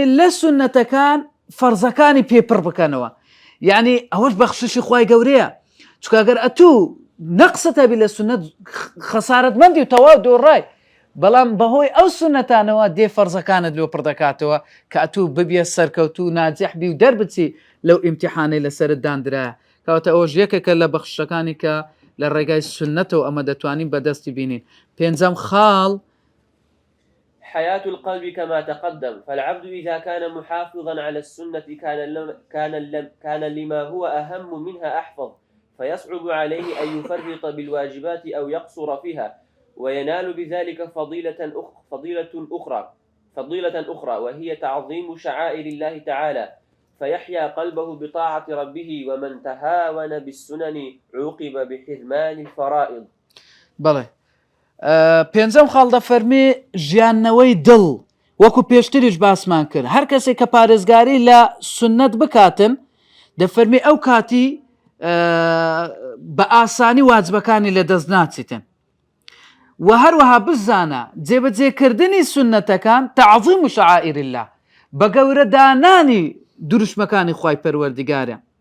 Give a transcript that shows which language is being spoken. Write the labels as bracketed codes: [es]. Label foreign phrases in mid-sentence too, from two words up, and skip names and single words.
[ckb] لە سنەتەکان فەرزەکانی پێپڕ بکەنەوە یعنی ئەوەش بەخششی خوای گەورەیە چونکە ئەگەر ئەتوو نەقسەتە بی لە سنەت خەسارەتمەندی و تەواو دۆڕای بەڵام بەهۆی ئەو سنەتانەوە دێ فەرزەکانت لێ پڕ دەکاتەوە کە ئەتوو ببیە سەرکەوتوو ناجح بی و دەربچی لەو ئیمتیحانەی لەسەرت دانرایە کەواتە ئەوەش یەکێکە لە بەخشەکانی کە لە ڕێگای سنەتەوە ئەمە دەتوانین بەدەستی بینین پێنجەم خاڵ [ar] حياة القلب كما تقدم فالعبد إذا كان محافظا على السنة كان لما هو أهم منها أحفظ فيصعب عليه أن يفرط بالواجبات أو يقصر فيها وينال بذلك فضيلة أخرى وهي تعظيم شعائر الله تعالى فيحيا قلبه بطاعة ربه ومن تهاون بالسنن عوقب بحرمان الفرائض. [ckb] بله پێنجەم خاڵ دەفەرمێ ژیاننەوەی دڵ وەکو پێشتریش باسمان کرد هەر کەسێک کە پارێزگاری لە سنەت بکاتن دەفەرمێ ئەو کاتی بە ئاسانی واجبەکانی لە دەست ناچیتن و هەروەها بزانە جێبەجێکردنی سنەتەکان [ar] تعظیم و شعائر الله [ckb] بە گەورەدانانی دروشمەکانی خوای پەروەردگارە